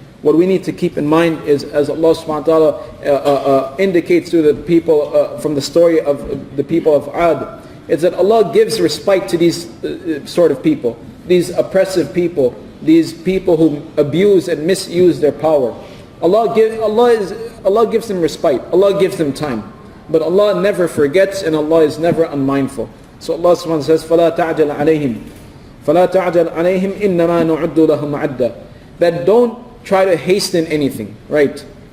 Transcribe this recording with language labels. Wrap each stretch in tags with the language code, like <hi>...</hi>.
<en>What we need to keep in mind is, as Allah subhanahu wa ta'ala indicates to the people from the story of the people of Ad, is that Allah gives respite to these sort of people, these oppressive people, these people who abuse and misuse their power. Allah gives them respite, Allah gives them time. But Allah never forgets and Allah is never unmindful. So Allah subhanahu wa ta'ala says,</en> <ar>فَلَا تَعْجَلْ عَلَيْهِمْ فَلَا تَعْجَلْ عَلَيْهِمْ إِنَّمَا نُعُدُّ لَهُمْ عَدًّا.</ar> <en>That don't try to hasten anything, right?</en>